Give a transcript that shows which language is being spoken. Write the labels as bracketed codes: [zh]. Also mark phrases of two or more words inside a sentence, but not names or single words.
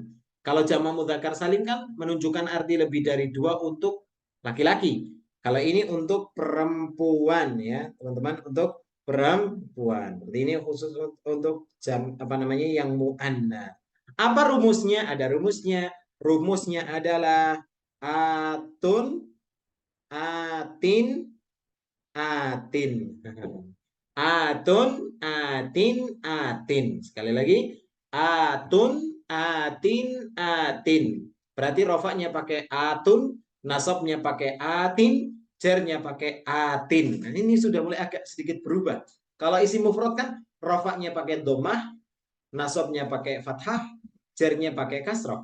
[id] Kalau [ar] جمع مذكر سالم [id] kan menunjukkan arti lebih dari dua untuk laki-laki. Kalau ini untuk perempuan ya, teman-teman, untuk perempuan. Berarti ini khusus untuk apa namanya yang muannats. Apa rumusnya? Ada rumusnya. Rumusnya adalah atun, atin, atin. Atun, atin, atin. Sekali lagi. Atun, atin, atin. Berarti rofaknya pakai atun, nasabnya pakai atin, jarnya pakai atin. Nah, ini sudah mulai agak sedikit berubah. Kalau isi mufrad kan rofaknya pakai domah, nasabnya pakai fathah, jarnya pakai kasroh.